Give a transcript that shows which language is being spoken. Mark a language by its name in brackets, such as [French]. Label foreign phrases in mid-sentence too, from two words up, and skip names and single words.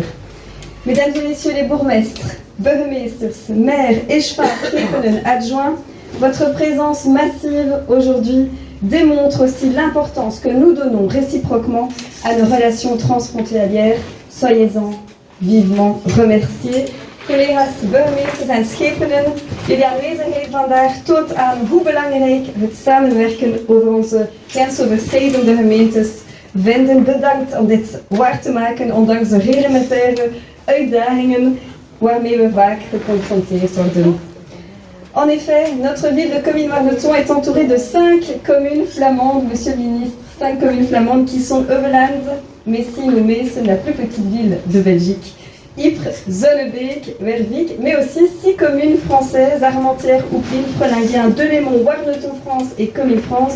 [French] Mesdames et Messieurs les bourgmestres, burgemeesters, maires, échevins, adjoints, votre présence massive aujourd'hui démontre aussi l'importance que nous donnons réciproquement à nos relations transfrontalières. Soyez-en vivement remerciés. [Dutch] Collega's, burgemeesters en schepenen, jullie aanwezigheid vandaag toont aan hoe belangrijk het samenwerken over onze grensoverschrijdende gemeentes vinden. Bedankt om dit waar te maken, ondanks de reglementaire uitdagingen waarmee we vaak geconfronteerd worden. [French] En effet, notre ville de Comines-Warneton est entourée de 5 communes flamandes, monsieur le ministre, 5 communes flamandes qui sont Heuvelande, Messines ou Mees, la plus petite ville de Belgique, Ypres, Zonnebeek, Wervik, mais aussi 6 communes françaises, Armentières, Oupline, Frelinguien, Delémont, Warneton France et Comines France.